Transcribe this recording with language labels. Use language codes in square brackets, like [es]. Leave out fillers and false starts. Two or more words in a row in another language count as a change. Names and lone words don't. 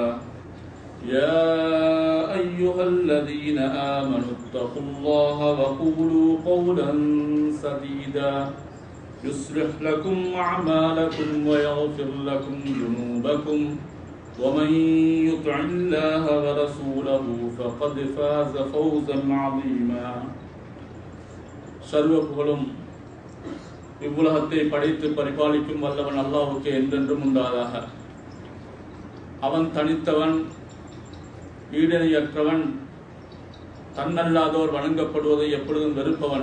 [ar] يا أيها الذين آمنوا اتقوا الله وقولوا قولا سديدا يصلح لكم أعمالكم ويغفر لكم ذنوبكم ومن يطع الله ورسوله فقد فاز فوزا عظيما. [ta] சர்வ புகழும் இவ்வுலகத்தை படைத்து பரிபாலிக்கும் வல்லவன் அல்லாஹ்வுக்கே என்றென்றும் உண்டாதாக. அவன் தனித்தவன், ஈடிணையற்றவன், தன்னல்லாதோர் வணங்கப்படுவதை எப்பொழுதும் வெறுப்பவன்.